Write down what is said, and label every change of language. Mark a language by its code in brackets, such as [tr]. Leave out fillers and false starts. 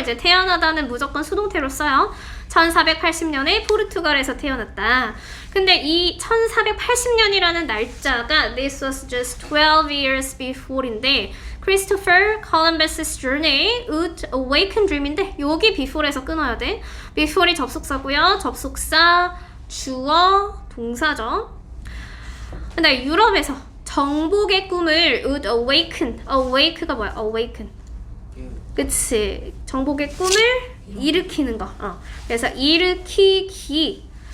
[ko] 이제 태어나다는 무조건 수동태로 써요. 1480년에 포르투갈에서 태어났다. 근데 이 1480년이라는 날짜가 [en] this was just 12 years before인데 Christopher Columbus's journey would awaken dream인데 [ko] 여기 [en] before [ko] 에서 끊어야 돼. before이 접속사고요. 접속사, 주어, 동사죠. 근데 유럽에서 정복의 꿈을 [en] would awaken. [ko] awake가 뭐야? awaken. 그치. 정복의 꿈을 일으키는 거. 그래서 일으키기.